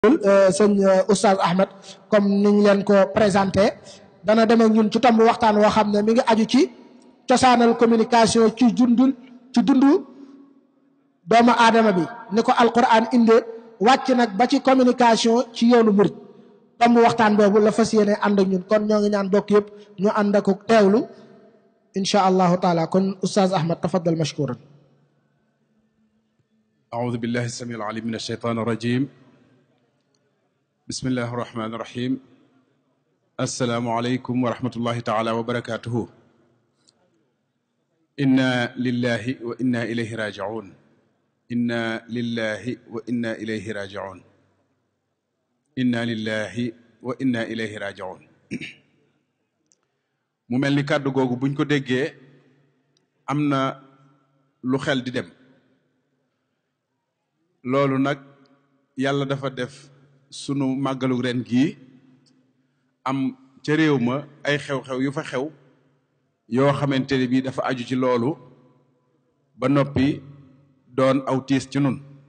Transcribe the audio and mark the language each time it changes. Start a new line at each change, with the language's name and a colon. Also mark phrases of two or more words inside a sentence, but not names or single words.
Wolof: sëñ Oustaz Ahmed comme niñ leen ko présenté dana dem ak ñun ci tomb waxtaan woo xam ne mi ngi aju ci cosaanal communication ci dundu doomu aadama bi ni ko alquran inde wàcc nag ba ci communication ci yoonu murit tomb waxtaan boobu la fas yéene ànd ak ñun kon ñoo ngi ñaan bokk yëpp ñu ànd ak teewlu
Arabic: إن شاء الله تعالى
Wolof: kon Oustaz Ahmed
Arabic: تفضل مشكورا. أعوذ بالله السميع العليم من الشيطان الرجيم بسم الله الرحمن الرحيم السلام عليكم ورحمة الله تعالى وبركاته إنا لله وإنا إليه راجعون إنا لله وإنا إليه راجعون إنا لله وإنا إليه راجعون
Wolof: mu mel ni kàddu googu buñ ko déggee am na lu xel di dem loolu nag yàlla dafa def sunu màggalu ren gii am ca réew ma ay xew-xew yu fa xew yoo xamante ne bii dafa aju ci loolu ba noppi doon aw tiis ci nun